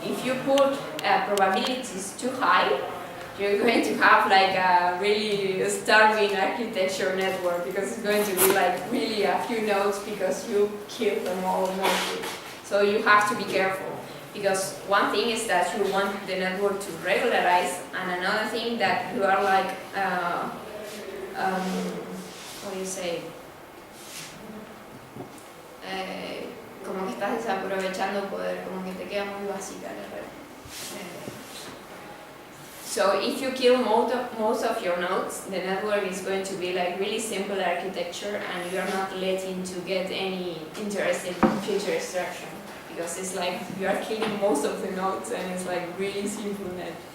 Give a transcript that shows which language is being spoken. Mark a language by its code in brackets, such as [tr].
[en] If you put probabilities too high, you're going to have like a really starving architecture network, because it's going to be like really a few nodes because you kill them all mostly. So you have to be careful, because one thing is that you want the network to regularize, and another thing that you are like, what do you say? [es] Como que estás desaprovechando poder, como que te queda muy básica la red. [en] So if you kill most of your nodes, the network is going to be like really simple architecture, and you are not letting to get any interesting feature extraction, because it's like you are killing most of the nodes and it's like really simple net.